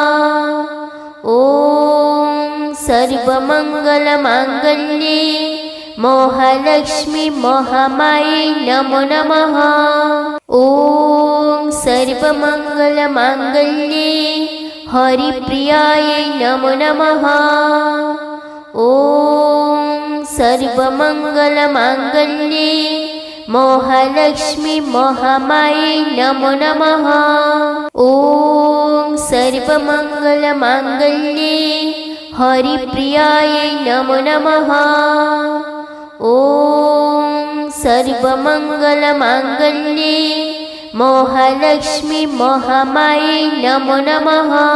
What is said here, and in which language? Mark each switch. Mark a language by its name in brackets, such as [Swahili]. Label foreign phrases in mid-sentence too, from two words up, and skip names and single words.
[Sanskrit] ഓം സർവമംഗളമാംഗല്യേ മോഹലക്ഷ്മി മഹാമായേ നമോ നമഃ. ഓം സർവമംഗളമാംഗല്യേ ഹരിപ്രിയായേ നമോ നമഃ. ഓം സർവമംഗളമാംഗല്യേ मोहलक्ष्मी महामाये नमो नमः। ॐ सर्वमङ्गलमाङ्गल्ये हरिप्रियायै नमो नमः। ॐ सर्वमङ्गलमाङ्गल्ये मोहलक्ष्मी महामाये नमो नमः।